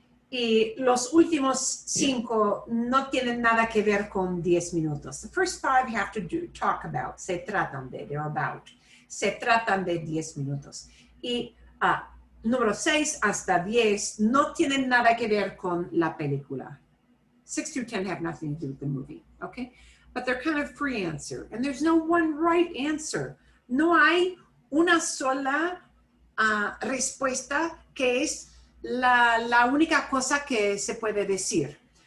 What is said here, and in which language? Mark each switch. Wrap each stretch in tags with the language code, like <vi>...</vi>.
<es>Y los últimos 5 no tienen nada que ver con 10 minutos.</es> <en>The first 5 you have to talk about.</en> <es>Se tratan de,</es> <en>they're about.</en> <es>Se tratan de 10 minutos. Y número 6 hasta 10 no tienen nada que ver con la película.</es> <en>6 through 10 have nothing to do with the movie, okay? But they're kind of free answer. And there's no one right answer.</en> <es>No hay una sola respuesta que es la única cosa que se puede decir.</es>